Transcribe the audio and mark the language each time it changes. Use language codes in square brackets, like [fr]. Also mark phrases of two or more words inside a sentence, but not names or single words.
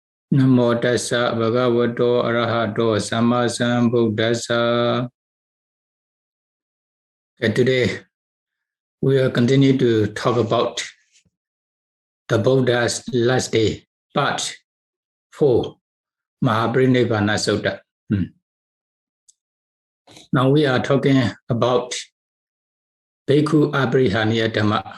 [pi] Namo tassa bhagavato arahato sammasambuddhassa. [en] Today we will continue to talk about the Buddha's last day, part 4, Mahāparinibbāna Sutta. Now we are talking about [pi] Bhikkhu Abrihaniya Dhamma.